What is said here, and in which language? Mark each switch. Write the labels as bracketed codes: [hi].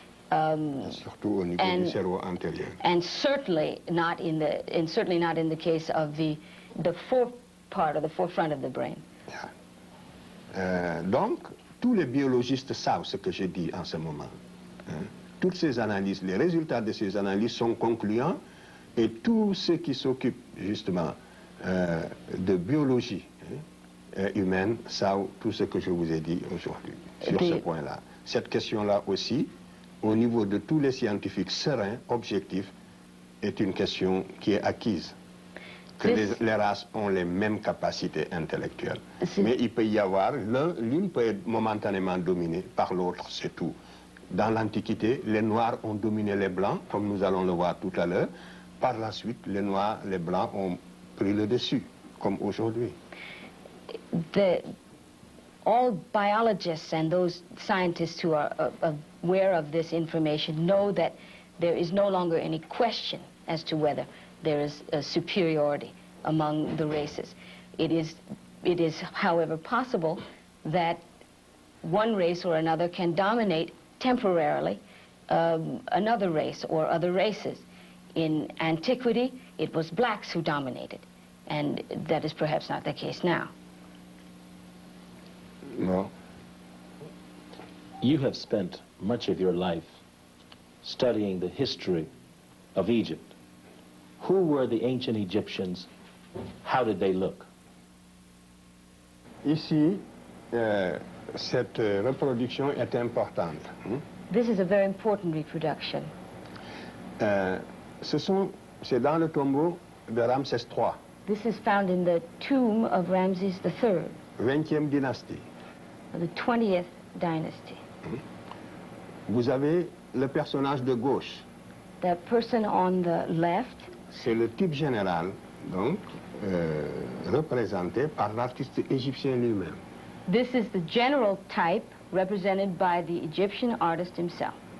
[fr] Surtout au niveau du cerveau antérieur. [en] And certainly not in the case of the forefront of the brain. [fr] Donc, tous les biologistes savent ce que je dis en ce moment. Toutes ces analyses, les résultats de ces analyses sont concluants et tous ceux qui s'occupent justement de biologie humaine savent tout ce que je vous ai dit aujourd'hui sur ce point-là. Cette question-là aussi, au niveau de tous les scientifiques sereins, objectifs, est une question qui est acquise. Que les races ont les mêmes capacités intellectuelles. Mais il peut y avoir, l'une peut être momentanément dominée par l'autre, c'est tout. Dans l'Antiquité, les Noirs ont dominé les Blancs, comme nous allons le voir tout à l'heure. Par la suite, les Noirs, les Blancs ont pris le dessus, comme aujourd'hui. [en] All biologists and those scientists who are aware of this information know that there is no longer any question as to whether there is a superiority among the races. It is, however, possible that one race or another can dominate temporarily another race or other races. In antiquity, it was blacks who dominated, and that is perhaps not the case now. No. You have spent much of your life studying the history of Egypt. Who were the ancient Egyptians? How did they look? [fr] Ici, cette reproduction est importante. [en] This is a very important reproduction. [fr] C'est dans le tombeau de Ramsès III. [en] This is found in the tomb of Ramses III. [fr] 20e dynastie. [en] The 20th dynasty. [fr] Vous avez le personnage de gauche. [en] The person on the left. [fr] C'est le type général, donc, représenté par l'artiste égyptien lui-même. [en] This is the general type represented by the Egyptian artist himself.